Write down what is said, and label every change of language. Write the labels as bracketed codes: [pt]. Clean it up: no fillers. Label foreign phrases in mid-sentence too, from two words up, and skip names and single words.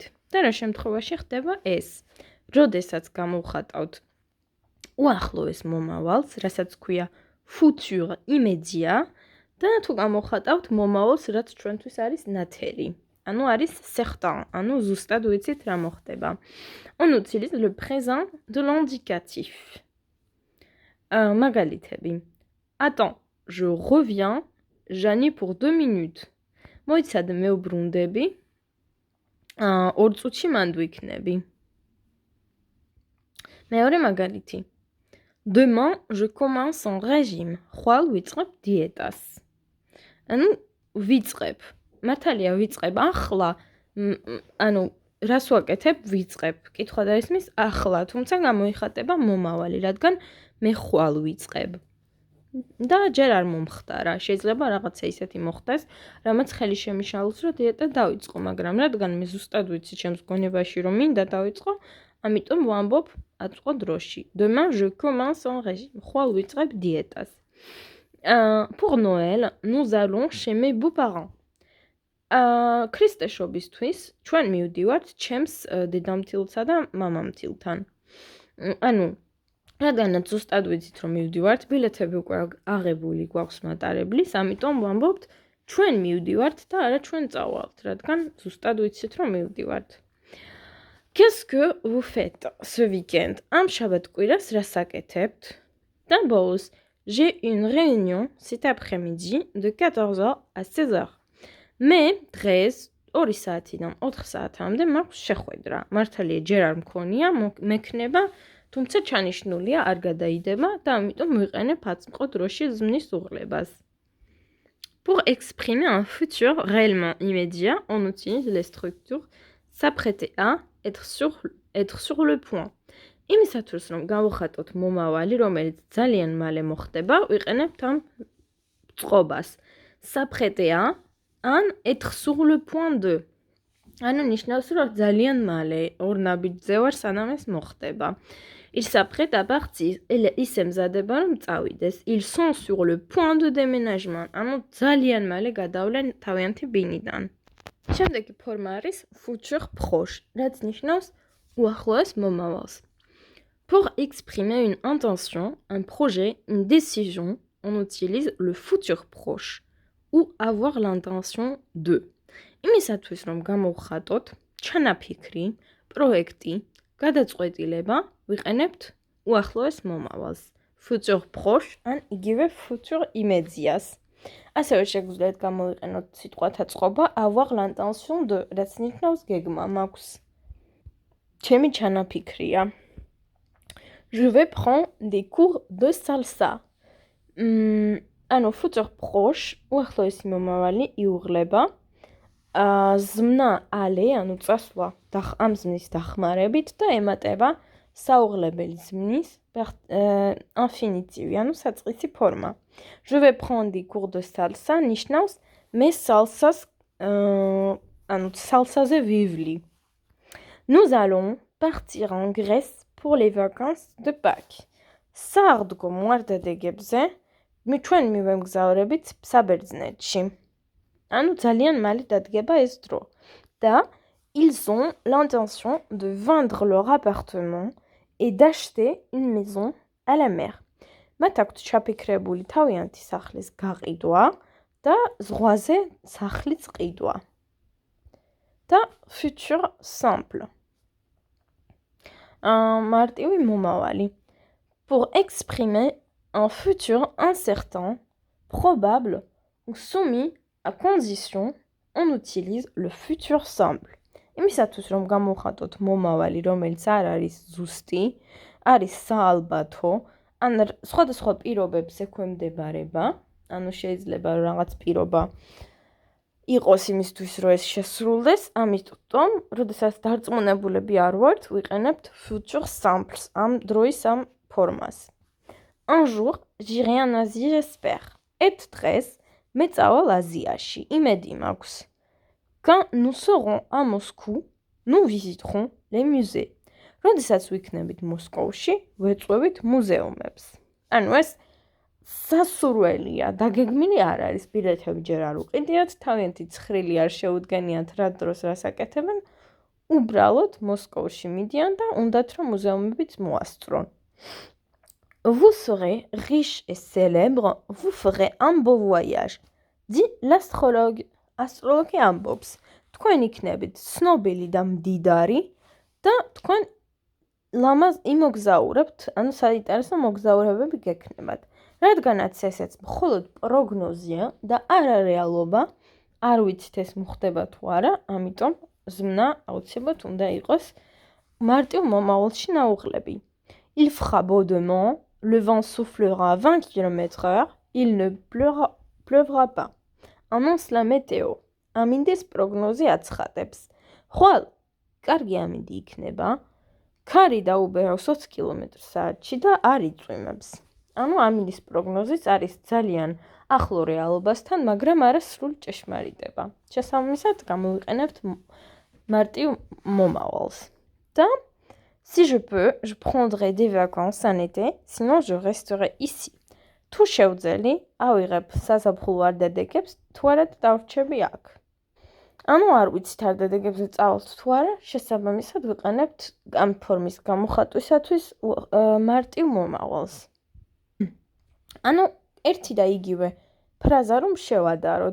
[ka] და რა შემთხვევაში ხდება ეს? როდესაც გამოვხატავთ უახლოეს მომავალს, რასაც ქვია [fr] futur immédiat, [ka] და თუ გამოვხატავთ მომავალს, რაც ჩვენთვის არის ნათელი. ანუ არის certain, ანუ ზუსტად ვიცით რა მოხდება. [fr] On utilise le présent de l'indicatif. [ka] მაგალითები. [fr] Attends, je reviens, Jani pour 2 minutes. [ka] მოიცადე მე ვბრუნდები. 2 წუთში მანდ ვიქნები. მეორე მაგალითი. [fr] Demain, je commence en régime. [ka] ხვალ ვიწყებ დიეტას. ანუ ვიწყებ. მართალია ვიწყებ ახლა. ანუ რას ვაკეთებ? ვიწყებ. კითხვა დაისმის ახლა, თუმცა გამოიხატება მომავალი, რადგან მე ხვალ ვიწყებ. და ჯერ არ მომხდარა. შეიძლება რაღაცა ისეთი მოხდეს, რამაც ხელი შემიშალოს, რომ დიეტა დავიწყო, მაგრამ რადგან მე ზუსტად ვიცი ჩემს გონებაში, რომ მინდა დავიწყო, ამიტომ ვამბობ აწმყო დროში. [fr] Demain, je commence en régime. [ka] ხვალ ვიწყებ დიეტას. [fr] Pour Noël, nous allons chez mes beaux-parents. [ka] ქრისტეშობისთვის ჩვენ მივდივართ ჩემს დედამთილსა და მამამთილთან. ანუ რადგანაც ზუსტად ვიცით რომ მივდივართ, ბილეთები უკვე აღებული გვაქვს მატარებლის, ამიტომ ვამბობთ ჩვენ მივდივართ და არა ჩვენ წავალთ, რადგან ზუსტად ვიცით რომ მივდივართ. [fr] Qu'est-ce que vous faites ce week-end? [ka] Am შაბათ-კვირას რას აკეთებთ? და ბოლოს, [fr] j'ai une réunion cet après-midi de 14h à 16h. [ka] მე დღეს 2 საათიდან 4 საათამდე მაქვს შეხვედრა. მართალია ჯერ არ მქონია, მექნება, თუმცა ჩანიშნულია არ გადაიდება და ამიტომ ვიყენებ აწმყო დროში ზმნის უღლებას. [fr] Pour exprimer un futur réellement immédiat, on utilise les structures s'apprêter à, être sur le point. [ka] იმისათვის რომ გავხატოთ მომავალი, რომელიც ძალიან მალე მოხდება, ვიყენებთ ამ წყობას. [fr] S'apprêter à, an être sur le point de. [ka] ანუ ნიშნავს რომ ძალიან მალე ორ ნაბიჯზე ვარ სანამ ეს მოხდება. [fr] Ils s'apprêtent à partir. [ka] ის ემზადება რომ წავიდეს. [fr] Ils sont sur le point de déménagement. [ka] ანუ ძალიან მალე გადავლენ თავიანთი ბინიდან. შემდეგი ფორმა არის [fr] futur proche, [ka] რაც ნიშნავს უახლოეს მომავალს. [fr] Pour exprimer une intention, un projet, une décision, on utilise le futur proche ou avoir l'intention de. [ka] იმისათვის რომ გამოვხატოთ ჩანაფიქრი, პროექტი, გადაწყვეტილება, ვიყენებთ უახლოეს მომავალს. [fr] Futur proche [ka] ან იგივე [fr] futur immédiat. [ka] ასევე შეგვიძლიათ გამოვიყენოთ სიტყვათა წყობა [fr] avoir l'intention de, [ka] რაც ნიშნავს გეგმა მაქვს. ჩემი ჩანაფიქრია. [fr] Je vais prendre des cours de salsa. [ka] ანუ [fr] futur proche, [ka] უახლოესი მომავალი იუღლება. ზმნა ale, ანუ წასვლა ამ ზმნის დახმარებით და ემატება საუღლებელი ზმნის ინფინიტივი, ანუ საწყისი ფორმა. [fr] Je vais prendre des cours de salsa [ka] ნიშნავს მე salsas, ანუ salsაზე ვივლი. [fr] Nous allons partir en Grèce pour les vacances de Pâques. [ka] საარდგო მوارდადეგებზე ჩვენ მივემგზავრებით საბერძნეთში. ანუ ძალიან მალე დადგება ეს დრო. [fr] და ils ont l'intention de vendre leur appartement et d'acheter une maison à la mer. [ka] მათ აქვთ ჩაფიქრებული თავიანთი სახლის გაყიდვა და ზღვაზე სახლის ყიდვა. [fr] და futur simple. [ka] მარტივი მომავალი. [fr] Pour exprimer un futur incertain, probable ou soumis à condition, on utilise le futur simple. [ka] იმისათვის რომ გამოვხატოთ მომავალი, რომელიც არ არის ზუსტი, არის საალბათო, ან სხვადასხვა პირობებს ექვემდებარება, ანუ შეიძლება რაღაც პირობა იყოს იმისთვის, რომ ეს შესრულდეს, ამიტომ, როდესაც დარწმუნებულები არ ვართ, ვიყენებთ [fr] futur simples, [ka] ამ დროის ამ ფორმას. [fr] Un jour, j'irai en Asie, j'espère. [ka] Et დღეს მე წავალ აზიაში, იმედი მაქვს. [fr] Quand nous serons à Moscou, nous visiterons les musées. [ka] როდესაც ვიქნებით მოსკოვში, ვეწვევით მუზეუმებს. ანუ ეს სასურველია, დაგეგმილი არ არის, ბილეთები ჯერ არ უყიდიათ, თავიანთი ცხრილი არ შეუდგენიათ რა დროს რას აკეთებენ, უბრალოდ მოსკოვში მიდიან და უნდათ რომ მუზეუმებიც მოასწრონ. [fr] Vous serez riche et célèbre, vous ferez un beau voyage, dit l'astrologue. [ka] Astrologi ამბობს, თქვენ იქნებით ცნობილი და მდიდარი და თქვენ ლამაზ იმოგზაურებთ, ანუ საინტერესო მოგზაურებები გექნებათ. რადგანაც ესეც მხოლოდ პროგნოზია და არარეალობა, არ ვიცით ეს მოხდება თუ არა, ამიტომ ზმნა აუცილებლად უნდა იყოს მარტივ მომავალში ნაუღლები. [fr] Il fera beau demain, le vent soufflera 20 km/h, il ne pleuvra pas. Annonce la météo. [ka] ამინდის პროგნოზი აცხადებს. ხვალ კარგი ამინდი იქნება, ქარი დაუბერავს 20 კმ/სთ და არ იწვიმებს. ანუ ამინდის პროგნოზიც არის ძალიან ახლო რეალობასთან, მაგრამ არა სრული ჭეშმარიტება. შესაბამისად გამოვიყენებთ მარტივ მომავალს. [fr] და si je peux, je prendrai des vacances en été, sinon je resterai ici. [ka] თუ შევძელი, ავიღებ საზაფხულო არდადეგებს, თუ არა დავრჩები აქ. ანუ არ ვიცით არდადეგებზე წავალთ თუ არა, შესაბამისად ვიყენებთ ამ ფორმის გამოხატვისათვის მარტივ მომავალს. ანუ ერთი და იგივე ფრაზა რომ შევადაროთ.